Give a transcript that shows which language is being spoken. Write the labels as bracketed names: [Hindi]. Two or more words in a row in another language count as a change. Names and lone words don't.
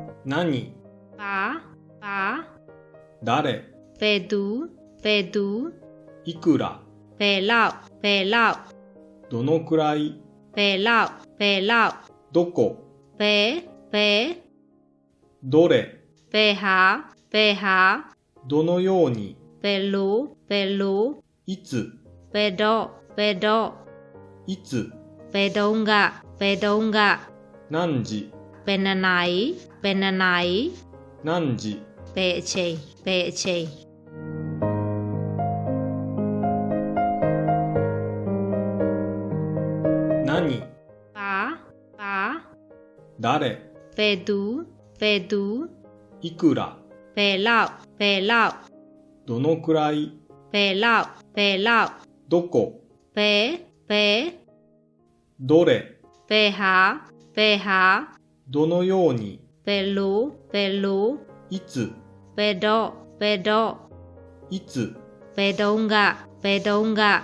[Japanese] 何 [Burmese] ပါ [Japanese] 誰 [Burmese] ဘယ်သူ [Japanese] いくら [Burmese] ဘယ်လောက် [Japanese] どのくらい [Burmese] ဘယ်လောက် [Japanese] どこ [Burmese] ဘယ် [Japanese] どれ [Burmese] ဘယ်ဟာ [Japanese] どのように [Burmese] ဘယ်လို [Japanese] いつ [Burmese] ဘယ်တော့ [Japanese] いつ [Burmese] ဘယ်တုန်းက [Japanese] 何時 [Burmese] ဘယ်နှစ်နာရီ [Japanese] 何時 [Burmese] ဘယ်အချိန် [Japanese] 何 [Burmese] ပါ [Japanese] 誰 [Burmese] ဘယ်သူ [Japanese] いくら [Burmese] ဘယ်လောက် [Japanese] どのくらい [Burmese] ဘယ်လောက် [Japanese] どこ [Burmese] ဘယ် [Japanese] どれ [Burmese] ဘယ်ဟာ [Japanese] どのように [Burmese] ဘယ်လို [Japanese] いつ [Burmese] ဘယ်တော့ [Japanese] いつ [Burmese] ဘယ်တုန်းက